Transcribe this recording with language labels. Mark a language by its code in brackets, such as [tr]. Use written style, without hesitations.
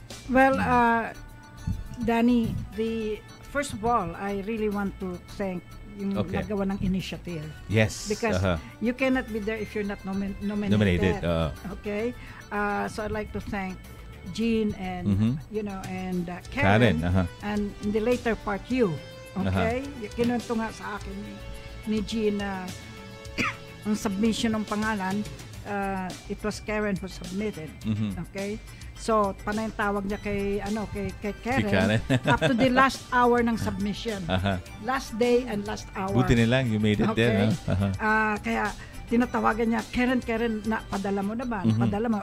[en] Well, Danny, first of all, I really want to thank [tl] yung nagawa ng [en] initiative. Yes. Because you cannot be there if you're not nominated. Okay. So I'd like to thank Jean and and Karen. And in the later part, you. Okay. [tl] Kinuwento nga sa akin ni Jean ang submission ng pangalan. [en] It was Karen who submitted. [tl] Okay. So, panay tawag niya kay Karen, [en] up to the last hour [tl] ng submission. [en] Last day and last hour. [tl] Buti nilang [en] you made it there. [tl] Kaya tinatawagan niya, Karen, padala mo na ba? Padala mo.